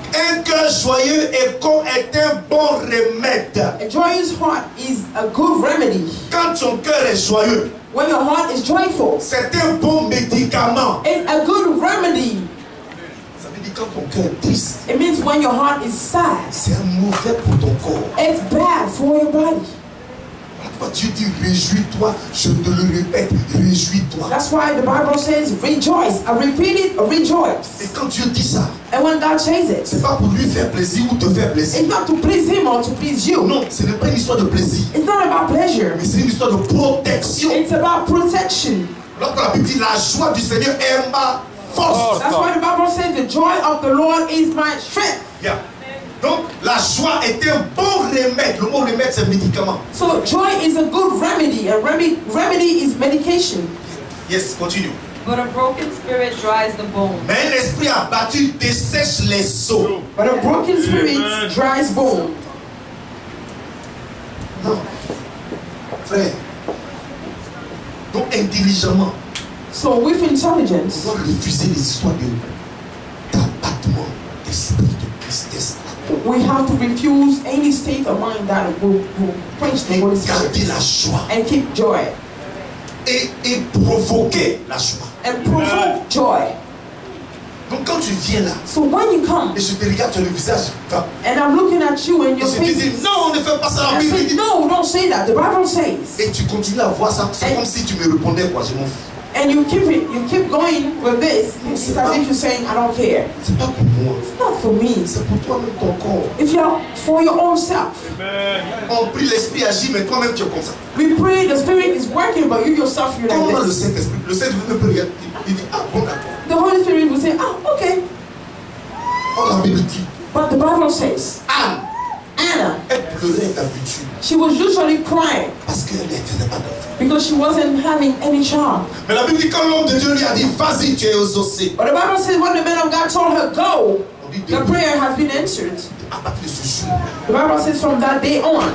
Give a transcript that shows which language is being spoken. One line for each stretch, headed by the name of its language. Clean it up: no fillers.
French: Un cœur joyeux est un bon remède.
English: A joyous heart is a good remedy.
French: Quand ton cœur est joyeux,
English: When your heart is joyful,
French: c'est un bon médicament.
English: it's a good remedy.
French: Ça veut dire quand ton cœur est triste,
English: It means when your heart is sad,
French: c'est mauvais pour ton corps.
English: it's bad for your body.
French: Pourquoi Dieu dit réjouis-toi, je te le répète, réjouis-toi.
English: That's why the Bible says rejoice. I repeat it,
French: Et
English: rejoice.
French: quand Dieu dit ça,
English: And when God says it,
French: c'est pas pour lui faire plaisir ou te faire plaisir.
English: it's not to please him or to please you.
French: Non, ce n'est pas une histoire de plaisir,
English: It's not about pleasure.
French: mais c'est une histoire de protection.
English: It's about protection.
French: Lorsque la Bible dit la joie du Seigneur est ma force.
English: That's why the Bible says the joy of the Lord is my strength. Yeah.
French: Donc la joie est un bon remède. Le mot remède c'est médicament.
English: So joy is a good remedy. A remedy is medication. Yes, continue. But a broken spirit dries the bone.
French: Mais un esprit abattu dessèche les os.
English: But a broken spirit Amen. dries bone.
French: Non. Frère. Donc intelligemment,
English: So with intelligence,
French: on doit refuser les histoires d'abattement d'esprit, de tristesse.
English: we have to refuse any state of mind that will quench the
French: Et
English: Holy
French: garder
English: Spirit
French: la joie.
English: and keep joy
French: Et provoquer la joie.
English: and provoke joy.
French: Donc quand tu viens là,
English: So when you come
French: et je te regarde sur le visage,
English: and I'm looking at you and
French: et
English: your
French: je te dis,
English: face,
French: non, on ne fait pas ça. La
English: I
French: Bible
English: say,
French: dit.
English: no, don't say that. The Bible says.
French: Et tu continues à voir ça. C'est comme si tu me répondais quoi, je m'en fous.
English: And you keep going with this. It's as if you're saying, I don't care.
French: C'est pas pour moi.
English: It's not for me.
French: C'est pour toi-même ton corps.
English: If you're for your own self. Amen.
French: On prie, l'esprit agit, mais toi-même tu es comme ça.
English: We pray, the Spirit is working, but you yourself, you're
French: Comment
English: like
French: le
English: this.
French: Saint-Esprit, le Saint-Esprit ne peut rien. Il dit, ah bon d'accord.
English: The Holy Spirit will say, ah, okay.
French: Oh, la Bible dit,
English: But the Bible says,
French: Anne,
English: Anna,
French: elle pleurait d'habitude
English: she was usually crying
French: parce qu'elle ne faisait pas d'enfant.
English: because she wasn't having any child.
French: Mais la Bible dit, quand l'homme de Dieu lui a dit, vas-y, tu es exaucé.
English: But the Bible says when the man of God told her, go,
French: On dit,
English: the prayer has been answered.
French: à partir de ce jour,
English: The Bible says from that day on,